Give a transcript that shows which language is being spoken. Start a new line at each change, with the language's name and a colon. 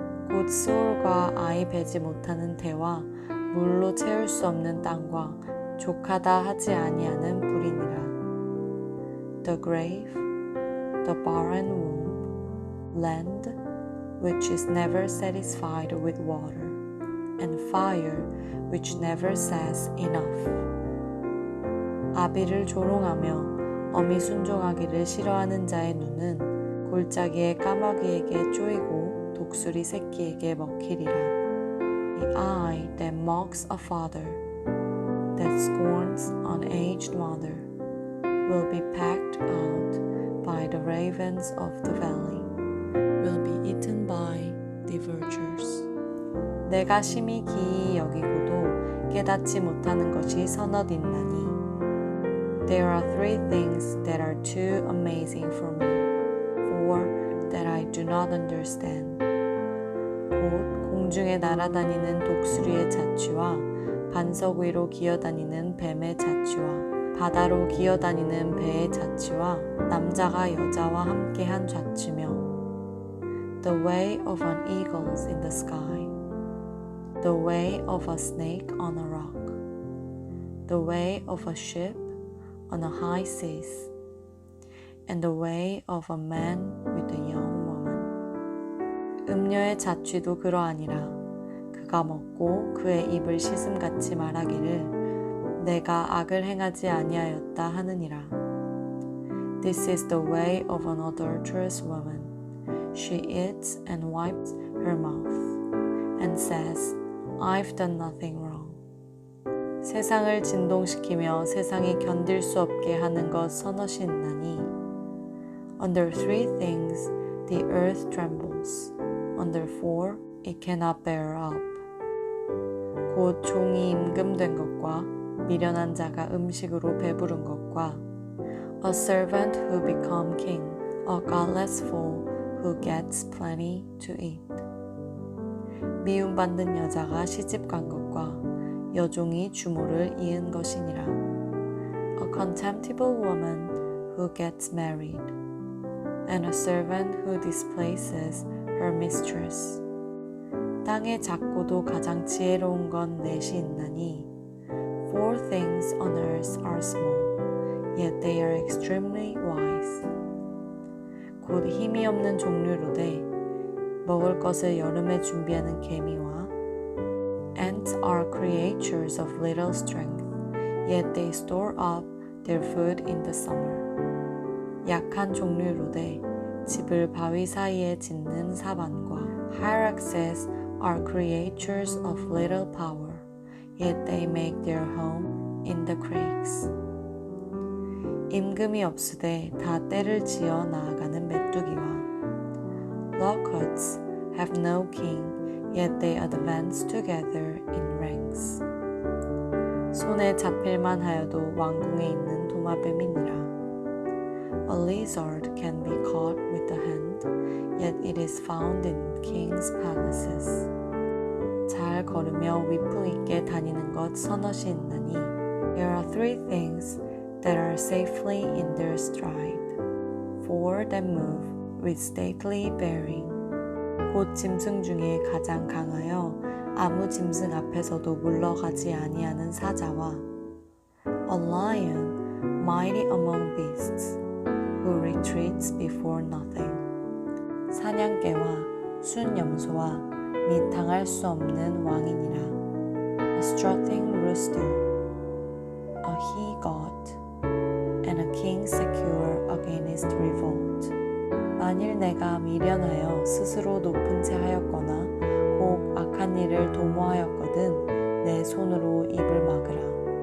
Korean: 곧 수울과 아이 배지 못하는 태와 물로 채울 수 없는 땅과 족하다 하지 아니하는 불이니라.
English: The grave, the barren womb, land which is never satisfied with water, and fire which never says enough.
Korean: 아비를 조롱하며 어미 순종하기를 싫어하는 자의 눈은 골짜기의 까마귀에게 쪼이고 독수리 새끼에게 먹히리라.
English: The eye that mocks a father, that scorns an aged mother, will be pecked out by the ravens of the valley, will be eaten by the vultures.
Korean: 내가 심히 기이 여기고도 깨닫지 못하는 것이 서너 있나니
English: There are 3 things that are too amazing for me, 4 that I do not understand.
Korean: 곧 공중에 날아다니는 독수리의 자취와 반석 위로 기어다니는 뱀의 자취와 바다로 기어다니는 배의 자취와 남자가 여자와 함께한 자취며
English: The way of an eagle in the sky, the way of a snake on a rock, the way of a ship on the high seas, and the way of a man with a young woman.
Korean: 음녀의 자취도 그러하니라. 그가 먹고 그의 입을 씻음같이 말하기를 내가 악을 행하지 아니하였다 하느니라.
English: This is the way of an adulterous woman. She eats and wipes her mouth, and says, I've done nothing wrong.
Korean: 세상을 진동시키며 세상이 견딜 수 없게 하는 것 서너시 있나니
English: Under 3 things the earth trembles, under 4 it cannot bear up.
Korean: 곧 종이 임금된 것과 미련한 자가 음식으로 배부른 것과
English: A servant who become king, a godless fool who gets plenty to eat.
Korean: 미움받는 여자가 시집간 것과 여종이 주모를 이은 것이니라.
English: A contemptible woman who gets married, and a servant who displaces her mistress.
Korean: 땅의 작고도 가장 지혜로운 건 넷이 있나니
English: 4 things on earth are small, yet they are extremely wise.
Korean: 곧 힘이 없는 종류로되 먹을 것을 여름에 준비하는 개미와
English: Ants are creatures of little strength, yet they store up their food in the summer.
Korean: 약한 종류로되 집을 바위 사이에 짓는 사반과
English: Hyraxes are creatures of little power, yet they make their home in the creeks.
Korean: 임금이 없으되 다 때를 지어 나아가는 메뚜기와
English: Locusts have no king, yet they advance together in ranks.
Korean: 손에 잡힐만 하여도 왕궁에 있는 도마뱀이니라.
English: A lizard can be caught with the hand, yet it is found in kings' palaces.
Korean: 잘 걸으며 위풍 있게 다니는 것 서너시 있나니
English: There are 3 things that are safely in their stride, 4 that move with stately bearing.
Korean: 곧 짐승 중에 가장 강하여 아무 짐승 앞에서도 물러가지 아니하는 사자와
English: A lion mighty among beasts who retreats before nothing.
Korean: 사냥개와 순염소와 및 당할 수 없는 왕이니라.
English: A strutting rooster, a he-goat, and a king secure against revolt.
Korean: 만일 내가 미련하여 스스로 높은 채 하였거나 혹 악한 일을 도모하였거든 내 손으로 입을 막으라.